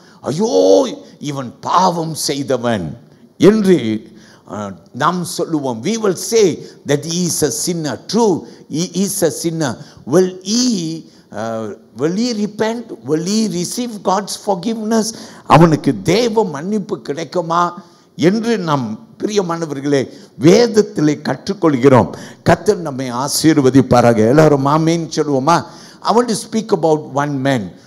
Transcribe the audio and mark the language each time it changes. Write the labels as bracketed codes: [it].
[ta] ஐயோ, இவன் பாவம் செய்தவன் என்று நாம் சொல்லுவோம். [en] We will say that he is a sinner. True, he is a sinner. Will he repent? Will he receive God's forgiveness? [ta] அவனுக்கு தேவ மன்னிப்பு கிடைக்குமா என்று நாம் பிரியமானவர்களே வேதத்திலே கற்றுக்கொள்கிறோம். கர்த்தர் நம்மை ஆசீர்வதிப்பாராக. எல்லாரும் ஆமென் சொல்லுவோமா? [en] I want to speak about one man.